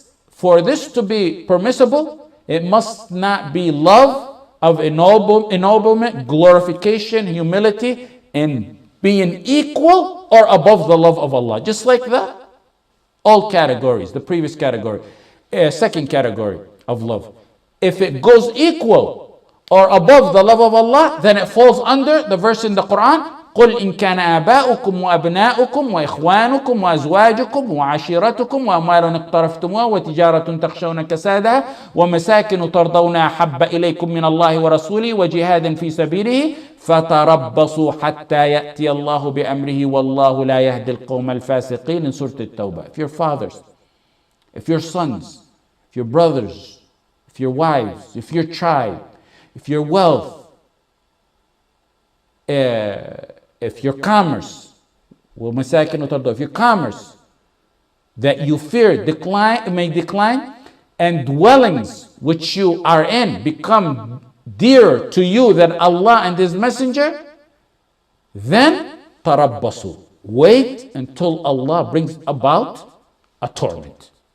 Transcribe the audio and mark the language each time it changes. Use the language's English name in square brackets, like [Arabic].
[English] For this to be permissible, it must not be love of ennoblement, glorification, humility, and being equal or above the love of Allah. Just like that, all categories, the previous category, second category of love. If it goes equal or above the love of Allah, then it falls under the verse in the Quran, [Arabic] قل إن كان آباؤكم وأبناؤكم وإخوانكم وأزواجكم وعشيرتكم وأموال اقترفتموها وتجارة تخشون كسادها ومساكن ترضونها أحب إليكم من الله ورسوله وجهاد في سبيله فتربصوا حتى يأتي الله بأمره والله لا يهدي القوم الفاسقين [English] in Surat [Arabic] التوبة. [English] If your fathers, if your sons, if your brothers, if your wives, if your child, if your wealth, if your commerce, if your commerce that you fear may decline, and dwellings which you are in become dearer to you than Allah and His Messenger, then tarabbasu, wait until Allah brings about a torment.